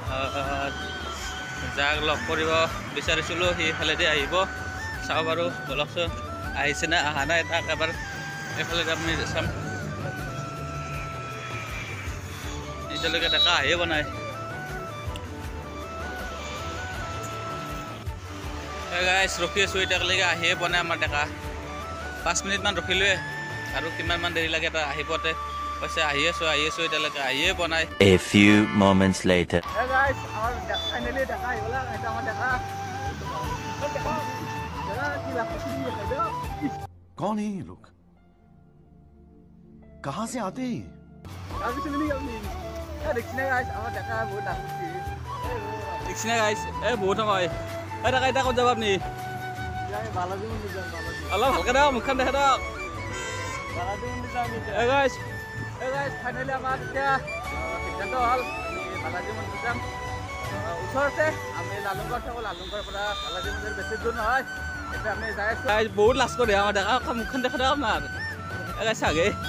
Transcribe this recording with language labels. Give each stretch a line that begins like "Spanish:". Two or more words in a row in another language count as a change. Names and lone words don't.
Assamese: যাক লগ কৰিব বিচাৰিছিলোঁ সেইফালেদি আহিব চাওঁ বাৰু বলকচোন আহিছে নে অহা নাই তাক এবাৰ এইফালে আমি চাম এতিয়ালৈকে ডেকা আহিয়ে বনাই গাইছ ৰখি আছোঁ এতিয়ালৈকে আহিয়ে পোৱা নাই আমাৰ ডেকা 5 মিনিটমান ৰখিলোৱে আৰু কিমানমান দেৰি লাগে এটা আহি পোৱাতে কৈছে আহি আছোঁ এতিয়ালৈকে আহিয়ে পোৱা নাই
English: A few moments later
Assamese: গাইছ আমাৰ ফাইনেলি ডেকা আহিবলা এটা আমাৰ ডেকা
Hindi: कौन है ये लोग कहां से आते हैं
Assamese: বহুত সময় এটা ক'ত যাব আপুনি অলপ ভালকে দিয়ক মুখখন দেখে দিয়ক ফাইনেলি আমাৰ এতিয়া সিদ্ধান্ত হ'ল আমি বালাজী মন্দিৰ যাম ওচৰতে আমি লালুংগড় থাকোঁ লালুংগড়ৰ পৰা বালাজী মন্দিৰ বেছি দূৰ নহয় এতিয়া আমি যাই আছোঁ বহুত লাজ কৰি আমাৰ দেখা মুখখন দেখা দিয়ক আপোনাৰ চাগে